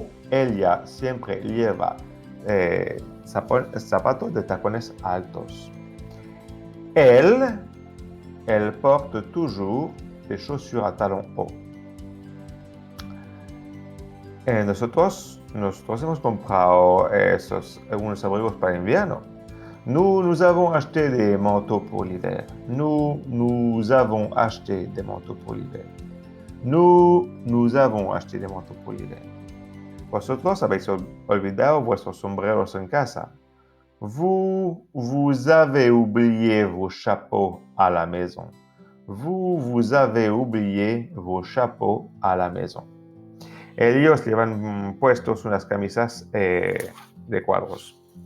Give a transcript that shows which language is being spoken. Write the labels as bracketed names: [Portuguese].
[Spanish] Ella siempre lleva zapatos de tacones altos. [French] Elle porte toujours des chaussures à talons hauts. [Spanish] Nosotros hemos comprado unos abrigos para invierno. [French] Nous avons acheté des manteaux pour l'hiver. Nous avons acheté des manteaux pour l'hiver. Nous avons acheté des manteaux pour l'hiver. [Spanish] Vosotros habéis olvidado vuestros sombreros en casa. [French] Vous avez oublié vos chapeaux à la maison. Vous avez oublié vos chapeaux à la maison. [Spanish] Ellos llevan puestos unas camisas de cuadros.